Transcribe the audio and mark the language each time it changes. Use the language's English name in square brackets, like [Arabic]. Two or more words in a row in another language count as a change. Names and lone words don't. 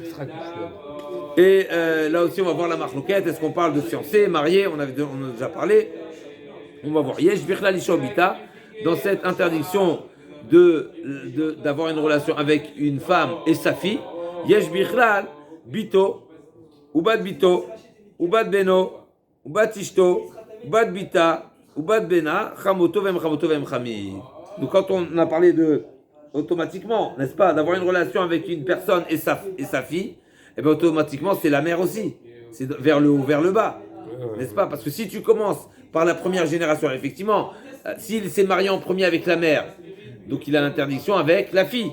[French] Et là aussi, on va voir la marloquette. Est-ce qu'on parle de fiancé, marié? On en a déjà parlé. On va voir. [Hebrew] יש בכלל אשה ובתה, [French] dans cette interdiction d'avoir une relation avec une femme et sa fille. [Hebrew] יש בכלל בתו, ובת בתו, ובת בנו, ובת אשתו, ובת בתה, ובת בנה, חמותו ואם חמיו. [French] Donc quand on a parlé de automatiquement, n'est-ce pas, d'avoir une relation avec une personne et sa fille, et bien automatiquement c'est la mère aussi. C'est vers le haut, vers le bas. N'est-ce pas? Parce que si tu commences par la première génération, effectivement, s'il s'est marié en premier avec la mère, donc il a l'interdiction avec la fille.